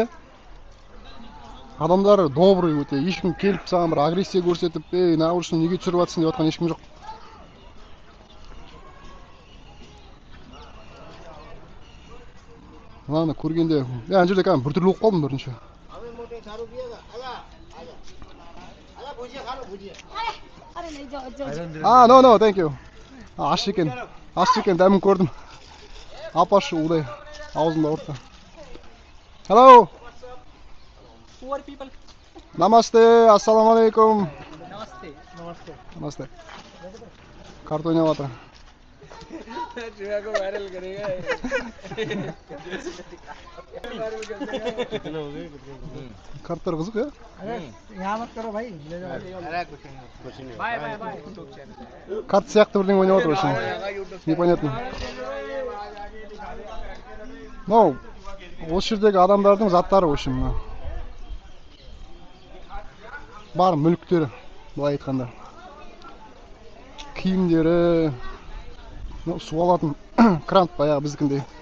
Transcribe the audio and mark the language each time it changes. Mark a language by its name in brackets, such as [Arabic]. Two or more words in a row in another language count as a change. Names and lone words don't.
[Kazakh] Адамдар добрый өте. Ешкім келіп саған бір агрессия көрсетіп, нағылшын неге түсіріп жатсың деп жатқан ешкім жоқ. Мынаны көргенде, ана жерде кәдімгі біртүрлі болып қалдым бірінші. [English] No, thank you. [Kazakh] Аш екен, дәмін көрдім. Апашы удай, аузында орта. [English] Hello. Poor people. [Hindi] Намасте, [Arabic] السلام عليكم. [Hindi] Namaste. [Kazakh] Карт ойнап жатыр. [Hindi] को वायरल करेगा [Kazakh] Карттар қызық, е? [Hindi] यहाँ मत करो भाई ले जाओ [English] bye bye bye [Kazakh] Карт сияқты бірдеңе ойнап жатыр вообще. Непонятно. No, осы жердегі адамдардың заттары вообще мына. Бар мүліктері, былай айтқанда. Киімдері, су алатын крант баяғы біздікіндей.